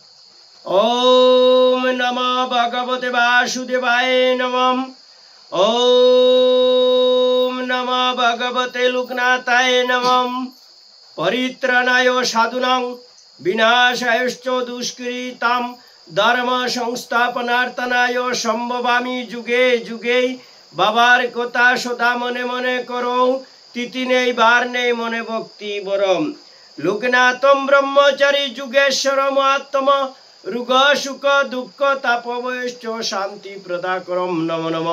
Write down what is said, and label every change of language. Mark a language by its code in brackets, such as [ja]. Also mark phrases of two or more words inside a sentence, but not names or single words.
[sa] ओम नमो भगवते वासुदेवाय नमः। ओम नमो भगवते लोकनाथाय नमः। परित्राणाय साधूनां विनाशायश्च दुष्कृतां धर्म संस्थापनार्थाय सम्भवामि जुगे जुगे। [bn] বাবার কথা সদা মনে মনে করো, তিথি নেই বার নেই মনে ভক্তি বরম। [sa] লোকনাথম ব্রহ্মচারী যুগেশ্বর মহাত্মা রোগ সুখ দুঃখ তাপবয়শ্চ শান্তি প্রদাকরম নমো নমঃ।